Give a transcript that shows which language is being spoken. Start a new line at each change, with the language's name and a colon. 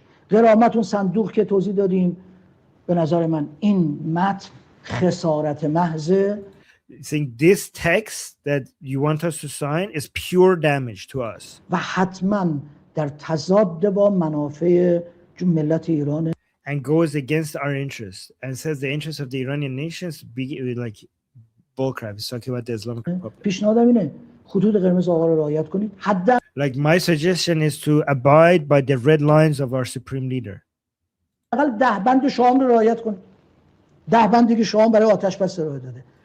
Persian: غرامت اون صندوق که توضیح دادیم به نظر من این متن خسارت محض.
English: Saying this text that you want us to sign is pure damage to us.
Persian: و حتما در تضاد با منافع ملت ایران.
English: And goes against our interests and says the interests of the Iranian nations be like bullcrap. It's talking about the Islamic Republic.
Persian: پیشنهادم اینه خطوط قرمز آقا رو رعایت کنید. حداقل
English: Like, my suggestion is to abide by the red lines of our supreme leader.
Persian: 10 بند شام رو رعایت کنید. 10 بندی که شام برای آتش بس ارائه داده.